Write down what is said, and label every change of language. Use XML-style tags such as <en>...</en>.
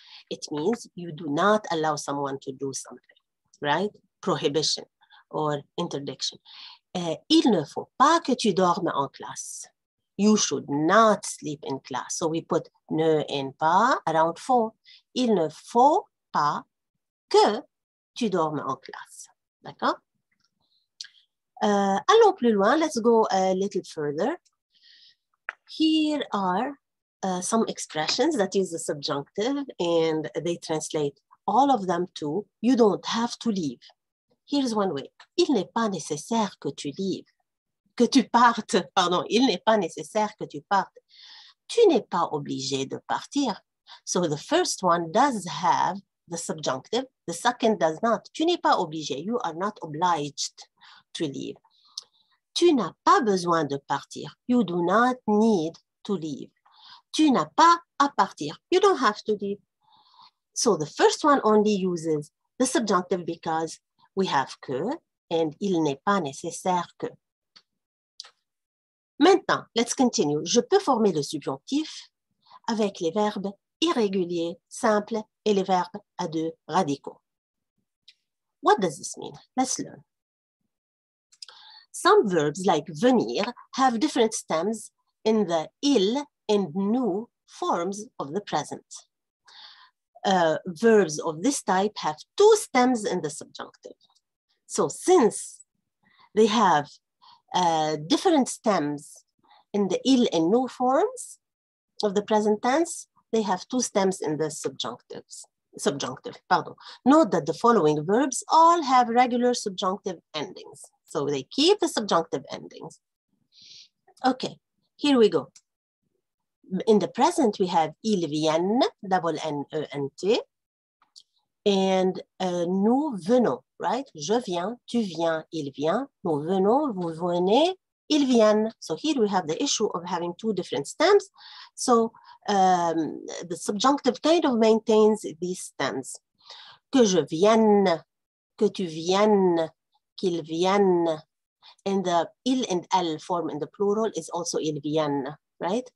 <en>It means you do not allow someone to do something, right? Prohibition or interdiction.</en> <fr>Il ne faut pas que tu dormes en classe.</fr> <en>You should not sleep in class. So we put ne and pas around faut.</en> <fr>Il ne faut pas que tu dormes en classe. D'accord? Allons plus loin.</fr> <en>Let's go a little further. Here are some expressions that use the subjunctive and they translate all of them to you don't have to leave. Here's one way.</en> <fr>Il n'est pas nécessaire que tu</fr> <en>leaves.</en> <fr>Que tu partes, pardon. Il n'est pas nécessaire que tu partes. Tu n'es pas obligé de partir.</fr> <en>So the first one does have the subjunctive. The second does not.</en> <fr>Tu n'es pas obligé.</fr> <en>You are not obliged to leave.</en> <fr>Tu n'as pas besoin de partir.</fr> <en>You do not need to leave.</en> <fr>Tu n'as pas à partir.</fr> <en>You don't have to leave. So the first one only uses the subjunctive because we have que and il n'est pas nécessaire que. Maintenant, let's continue.</en> <fr>Je peux former le subjonctif avec les verbes irréguliers, simples et les verbes à deux radicaux.</fr> <en>What does this mean? Let's learn. Some verbs like venir have different stems in the il and nous forms of the present. Verbs of this type have two stems in the subjunctive. So since they have different stems in the il and nous forms of the present tense, they have two stems in the subjunctives. subjunctive, pardon. Note that the following verbs all have regular subjunctive endings. So they keep the subjunctive endings. Okay, here we go. In the present, we have ils viennent, double N-E-N-T, and nous venons, right?</en> <fr>Je viens, tu viens, il vient, nous venons, vous venez, ils viennent.</fr> <en>So here we have the issue of having two different stems. So the subjunctive kind of maintains these stems.</en> <fr>Que je vienne, que tu viennes, qu'il vienne.</fr> <en>And the il and elle form in the plural is also ils viennent, right?</en>